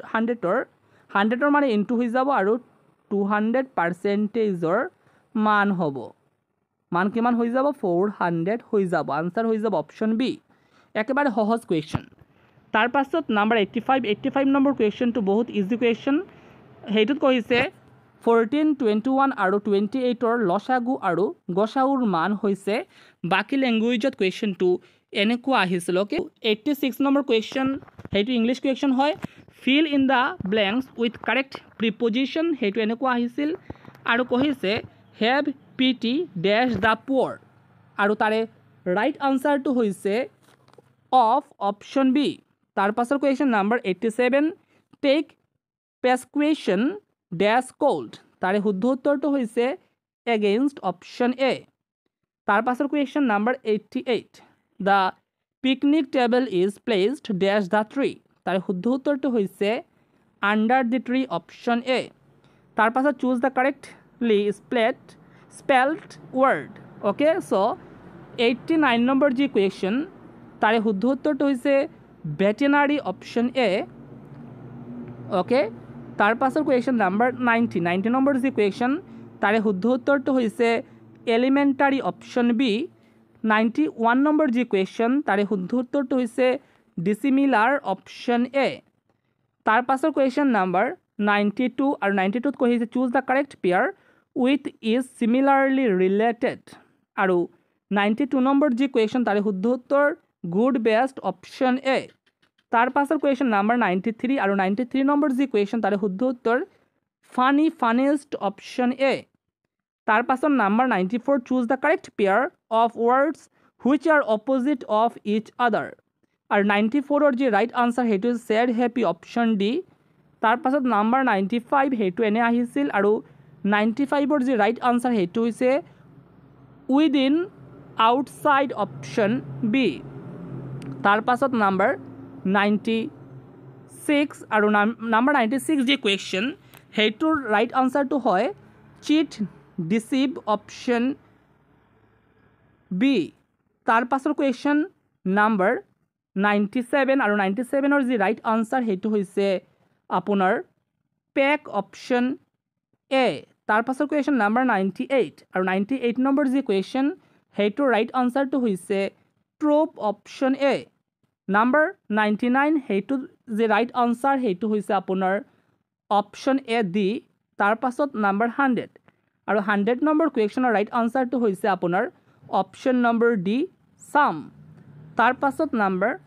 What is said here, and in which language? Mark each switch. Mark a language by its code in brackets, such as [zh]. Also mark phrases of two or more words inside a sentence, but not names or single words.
[as] 100 ৰ মানে ইনটু হৈ যাব আৰু 200% ৰ মান হ'ব মান কিমান হৈ যাব 400 হৈ যাব আনসাৰ হৈ যাব [en] option B [as] একেবাৰে সহজ কোৱেশ্চন তাৰ পাছত নম্বৰ 85 নম্বৰ কোৱেশ্চনটো বহুত [en] easy question [as] হেইটোত কৈছে 14, 21 আৰু 28ৰ লসাগু আৰু গসাউৰ মান হৈছে বাকি ল্যাঙ্গুৱেজত কুৱেশ্যনটো এনেকুৱা আহিছিল ওকে 86 নম্বৰ কুৱেশ্যন হেইটো [en] English question [as] হয় [en] fill in the blanks with correct preposition [as] হেইটো এনেকুৱা আহিছিল আৰু কহিছে [en] have pity dash the poor [as] আৰু তাৰে [en] right answer [as] হৈছে [en] of option B [as] তাৰ পাছৰ কুৱেশ্যন নম্বৰ 87 [en] take prescription dash cold [as] তাৰে শুদ্ধ উত্তৰটো হৈছে [en] against option A [as] তাৰ পাছৰ কুৱেশ্যন নম্বৰ 88 [en] the picnic table is placed dash the tree [as] তাৰে শুদ্ধ উত্তৰটো হৈছে [en] under the tree option A [as] তাৰ পাছত [en] choose the correctly spelled word okay so [as] 89 নম্বৰ যি কুৱেশ্যন তাৰে শুদ্ধ উত্তৰটো হৈছে [en] veterinary option A okay [as] তাৰ পাছৰ কুৱেশ্যন নম্বৰ 90 নম্বৰ যি কুৱেশ্যন তাৰে শুদ্ধ উত্তৰটো হৈছে [en] elementary option B [as] 91 নম্বৰ যি কুৱেশ্যন তাৰে শুদ্ধ উত্তৰটো হৈছে [en] dissimilar option A [as] তাৰ পাছৰ কুৱেশ্যন নম্বৰ 92 আৰু 92 ত কৈছে [en] choose the correct pair with is similarly related [as] আৰু 92 নম্বৰ যি কুৱেশ্যন তাৰে শুদ্ধ উত্তৰ [en] good best option A [as] তাৰ পাছৰ কুৱেশ্যন নম্বৰ 93 আৰু 93 নম্বৰ যি কুৱেশ্যন তাৰে শুদ্ধ উত্তৰ [en] funny funniest option A [as] তাৰ পাছৰ নম্বৰ 94 [en] choose the correct pair of words which are opposite of each other [as] আৰু 94 ৰ যি [en] right answer [as] হেইটো [en] sad happy option D [as] তাৰ পাছত নম্বৰ 95 হেইটো এনে আহিছিল আৰু 95 ৰ যি [en] right answer [as] হেইটো হৈছে [en] within outside option B [as] তাৰ পাছত নম্বৰ 96 আৰু নম্বৰ 96 যি কুৱেশ্যন হেইটোৰ [en] right answer [as] হয় [en] cheat deceive option B [as] তাৰ পাছৰ কুৱেশ্যন নম্বৰ 97 আৰু 97 ৰ যি [en] right answer [as] হেইটো হৈছে আপোনাৰ [en] pack option A [as] তাৰ পাছৰ কুৱেশ্যন নম্বৰ 98 আৰু 98 নম্বৰ যি কুৱেশ্যন হেইটোৰ [en] right answer [as] হৈছে [en] trope option A [as] নম্বৰ 99 হেইটো যি [en] right answer [as] হেইটো হৈছে আপোনাৰ [en] option A D [as] তাৰ পাছত নম্বৰ 100 আৰু 100 নম্বৰ কুৱেশ্যনৰ [en] right answer [as] হৈছে আপোনাৰ option নম্বৰ D sum তাৰ পাছত নম্বৰ